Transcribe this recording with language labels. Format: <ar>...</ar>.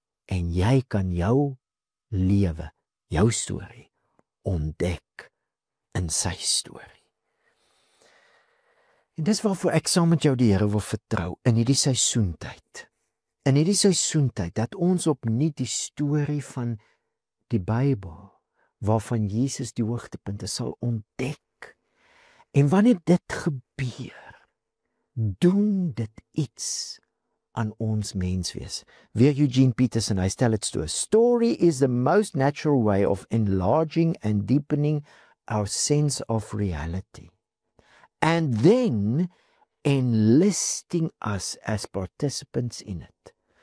<af>En jy kan jou lewe, jou storie, ontdek in sy storie. En dis waarvoor ek saam met jou die Here wil vertrou in hierdie seisoentyd. In hierdie seisoentyd, dat ons opnuut die storie van die Bybel, waarvan Jesus die hoogtepunte sal ontdek. En wanneer dit gebeur, doen dit iets aan ons menswees. Weer Eugene Peterson, hy stel dit so:</af> <en>Story is the most natural way of enlarging and deepening our sense of reality, and then enlisting us as participants in it.</en>